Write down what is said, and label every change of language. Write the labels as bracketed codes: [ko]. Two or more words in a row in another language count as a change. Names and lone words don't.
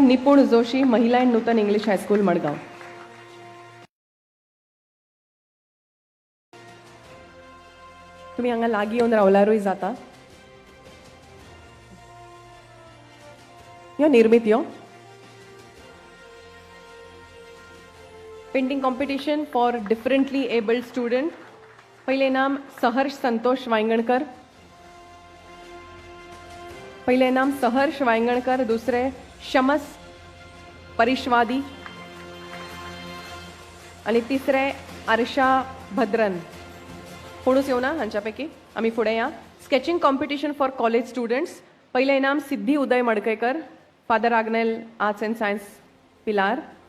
[kok] निपुण जोशी, महिला एंड नूतन इंग्लिश हायस्कूल मडगाव. तुम्ही हांगा लागीं येवन रावल्यारूय जाता. यो निर्मित यो [en] painting competition for differently abled student. [kok] पहिले नाम सहर्ष संतोष वांगणकर. पहिले नाम सहर्ष वांगणकर, दुसरे शमस परिश्वादी आणि तिसरे आरशा भद्रन. कोणूच येवना हांच्यापैकी. आम्ही फुडें या. [en] sketching competition for college students. [kok] पहिले इनाम सिद्धी उदय मडकयकर, फादर आग्नेल आर्ट्स एंड सायन्स पिलार.